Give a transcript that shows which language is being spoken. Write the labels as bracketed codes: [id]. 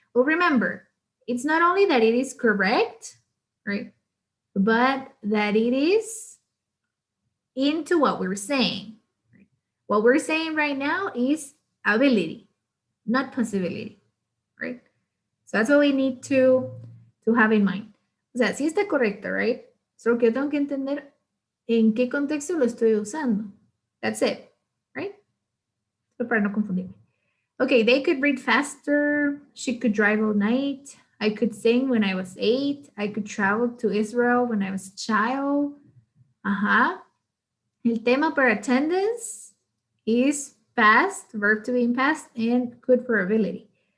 [en] Well, remember, it's not only that it is correct, right? But that it is into what we're saying. What we're saying right now is ability, not possibility, right? So that's what we need to have in mind. [es] O sea, sí está correcto, right? Solo que yo tengo que entender en qué contexto lo estoy usando. [en] That's it, right? Pero para no confundirme. Okay, they could read faster. She could drive all night. I could sing when I was 8. I could travel to Israel when I was a child. El tema para attendance is past, verb to be in past, and good for ability.